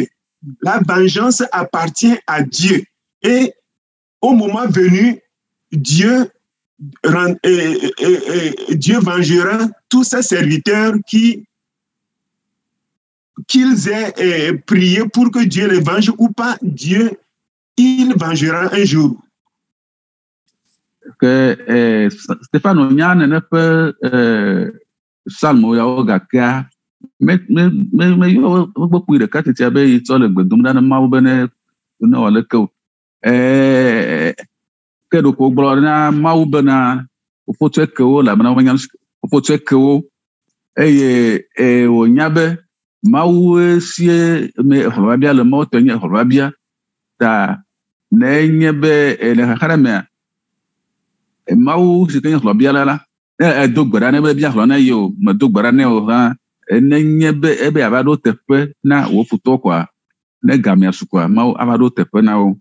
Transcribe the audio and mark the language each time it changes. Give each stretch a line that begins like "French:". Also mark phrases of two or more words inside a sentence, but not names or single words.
French: La vengeance appartient à Dieu. Et au moment venu, Dieu vengera tous ses serviteurs qu'ils aient prié pour que Dieu les venge ou pas. Dieu, il vengera un jour.
Ewe: Que Stefano nya nene ƒe psalmo yawo gakea me yɔ gbɔkpui ɖeka titia be yi tsɔ le gbe dom ɖa ne Mawu be ne wɔ leke o. Ke ɖoko gblɔ na Mawu bena wòƒotsɔe ke wo elabena womenya wòƒotsɔe ke wo eye wònya be Mawu sie xɔlɔbabia le Mawu tɔ nye xɔlɔbabia ta ne nye be le xaxa ɖe mea Mawu si ke nye xɔlɔbia la edo gbe ɖa ne be bia xɔlɔ na ye o medo gbe ɖa ne o hã ne nye be ebe ava ɖo teƒe na wò futɔ koa ne gamea su koa Mawu ava ɖo teƒe na wo.